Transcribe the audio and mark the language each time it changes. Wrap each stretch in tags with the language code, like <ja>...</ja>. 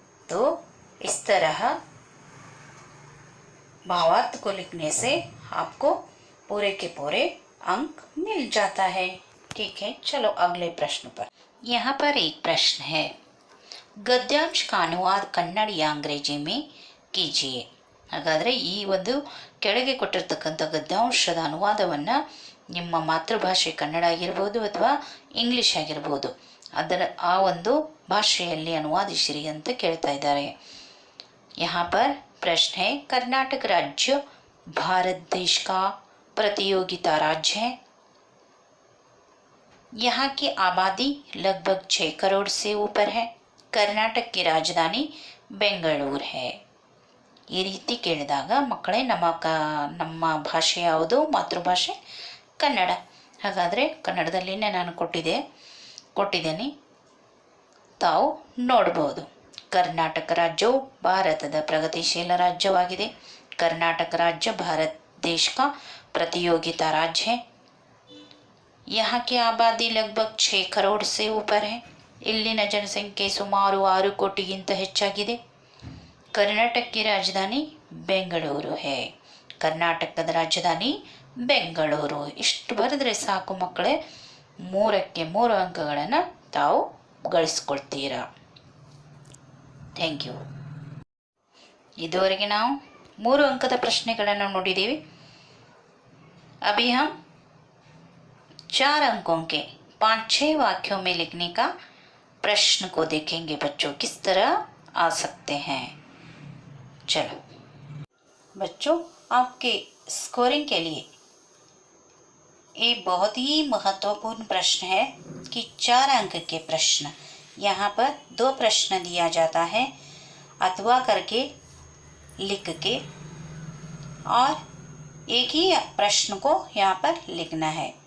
<hi>तो इस तरह भावार्थ को लिखने से आपको पूरे के पूरे अंक मिल जाता है। ठीक है, चलो अगले प्रश्न पर। यहाँ पर एक प्रश्न है, गद्यांश का अनुवाद कन्नड़ या अंग्रेजी में कीजिए।</hi> <kn>ಹಾಗಾದರೆ ಈ ಒಂದು ಕೆಳಗೆ ಕೊಟ್ಟಿರ್ತಕ್ಕಂಥ ಗದ್ಯಾಂಶದ ಅನುವಾದವನ್ನು ನಿಮ್ಮ ಮಾತೃಭಾಷೆ ಕನ್ನಡ ಆಗಿರ್ಬೋದು ಅಥವಾ ಇಂಗ್ಲಿಷ್ ಆಗಿರ್ಬೋದು ಅದರ ಆ ಒಂದು ಭಾಷೆಯಲ್ಲಿ ಅನುವಾದಿಸಿರಿ ಅಂತ ಕೇಳ್ತಾ ಇದ್ದಾರೆ।</kn> <hi>यहाँ पर प्रश्न है, कर्नाटक राज्य भारत देश का प्रतियोगिता राज्य है। यहाँ की आबादी लगभग 6 करोड़ से ऊपर है। कर्नाटक की राजधानी ಬೆಂಗಳೂರು है।</hi> <kn>ಈ ರೀತಿ ಕೇಳಿದಾಗ ಮಕ್ಕಳೇ ನಮ್ಮ ಭಾಷೆ ಯಾವುದು? ಮಾತೃಭಾಷೆ ಕನ್ನಡ। ಹಾಗಾದರೆ ಕನ್ನಡದಲ್ಲಿನೇ ನಾನು ಕೊಟ್ಟಿದ್ದೇನೆ, ತಾವು ನೋಡಬಹುದು। ಕರ್ನಾಟಕ ರಾಜ್ಯವು ಭಾರತದ ಪ್ರಗತಿಶೀಲ ರಾಜ್ಯವಾಗಿದೆ।</kn> <hi>ಕರ್ನಾಟಕ ರಾಜ್ಯ ಭಾರತ देश का प्रतियोगिता राज्य है। यहाँ की आबादी लगभग 6 करोड़ से ऊपर है।</hi> <kn>ಇಲ್ಲಿನ ಜನಸಂಖ್ಯೆ ಸುಮಾರು 6 ಕೋಟಿಗಿಂತ ಹೆಚ್ಚಾಗಿದೆ। ಕರ್ನಾಟಕಕ್ಕೆ ರಾಜಧಾನಿ ಬೆಂಗಳೂರು है। ಕರ್ನಾಟಕದ ರಾಜಧಾನಿ ಬೆಂಗಳೂರು। ಇಷ್ಟು ಬರೆದ್ರೆ ಸಾಕು ಮಕ್ಕಳೇ, 3ಕ್ಕೆ 3 ಅಂಕಗಳನ್ನು ತಾವು ಗಳಿಸ್ಕೊಳ್ತೀರಾ। Thank you. ಇದುವರೆಗೆ ನಾವು 3 ಅಂಕದ ಪ್ರಶ್ನೆಗಳನ್ನು ನೋಡಿದ್ದೀವಿ।</kn> <hi>अभी हम 4 अंकों के 5-6 वाक्यों में लिखने का प्रश्न को देखेंगे बच्चों, किस तरह आ सकते हैं। चलो बच्चों, आपके स्कोरिंग के लिए ये बहुत ही महत्वपूर्ण प्रश्न है कि 4 अंक के प्रश्न, यहाँ पर 2 प्रश्न दिया जाता है, अथवा करके लिख के, और एक ही प्रश्न को यहाँ पर लिखना है।</hi>